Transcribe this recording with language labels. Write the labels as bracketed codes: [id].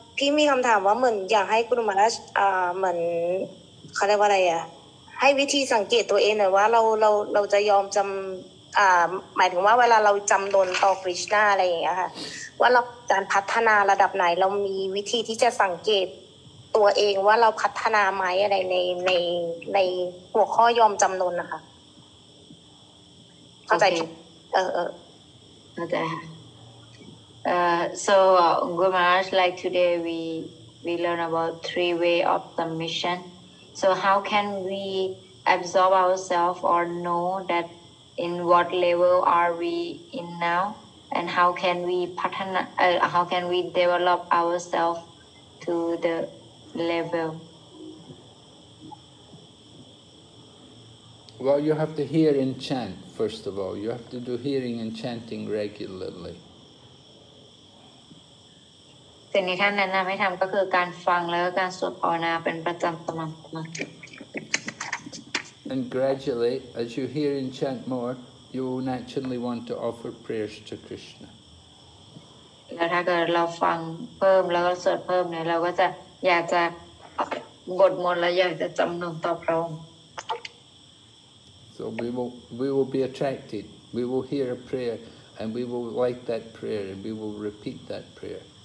[th] พี่มีคำถามว่าเหมือนอยากให้กุลมาราชเหมือนเขาเรียกว่าอะไรให้วิธีสังเกตตัวเองหน่อยว่าเราจะยอมจำหมายถึงว่าเวลาเราจำนนต่อกฤษณาอะไรอย่างเงี้ยค่ะว่าเราการพัฒนาระดับไหนเรามีวิธีที่จะสังเกตตัวเองว่าเราพัฒนาไหมอะไรในหัวข้อยอมจำนนนะคะเข้าใจ เข้าใจค่ะ [en] So Guru Maharaj, like today we learn about 3 ways of submission. So how can we absorb ourselves or know that in what level are we in now, and how can we develop ourselves to the level? Well, you have to hear and chant, first of all. You have to do hearing and chanting regularly. [th] สิ่งที่ท่านแนะนำให้ทำก็คือการฟังแล้วก็การสวดภาวนาเป็นประจำสม่ำเสมอ [en] And gradually, as you hear and chant more, you will naturally want to offer prayers to Krishna. [th] แล้วถ้าเกิดเราฟังเพิ่มแล้วก็สวดเพิ่มเนี่ยเราก็จะอยากจะบทมนต์แล้วอยากจะจำนงต่อพระองค์ [en] So we will be attracted. We will hear a prayer and we will like that prayer and we will repeat that prayer.